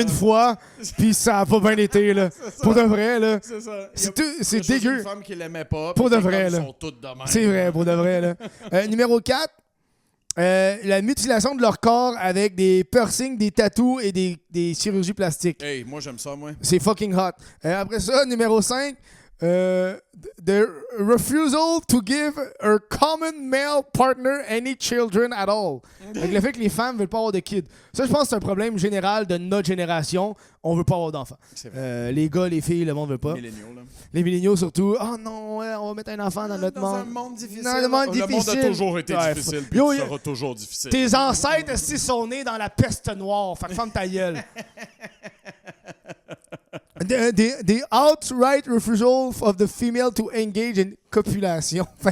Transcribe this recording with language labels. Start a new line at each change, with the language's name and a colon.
French: une fois, puis ça a pas bien été. Là. Pour de vrai, là. C'est ça. C'est dégueu. Une femme qui l'aimait pas. Pour de vrai, là. Sont toutes de même. C'est vrai, pour de vrai, là. Numéro 4, la mutilation de leur corps avec des piercings, des tattoos et des chirurgies plastiques. Hey, moi, j'aime ça, moi. C'est fucking hot. Après ça, numéro 5,
English: the refusal to give her common male partner any children at all.
French: Avec le fait que les femmes veulent pas avoir de kids. Ça, je pense que c'est un problème général de notre génération. On veut pas avoir d'enfants. Les gars, les filles, le monde veut pas. Milléniaux, là. Les milléniaux surtout. Oh non, on va mettre un enfant dans notre monde. Dans un monde difficile. Dans le monde Le monde difficile. a toujours été difficile, puis il sera toujours difficile. Tes ancêtres, si sont nés dans la peste noire. Fait que ferme ta gueule.
English: The outright refusal of the female to engage in copulation.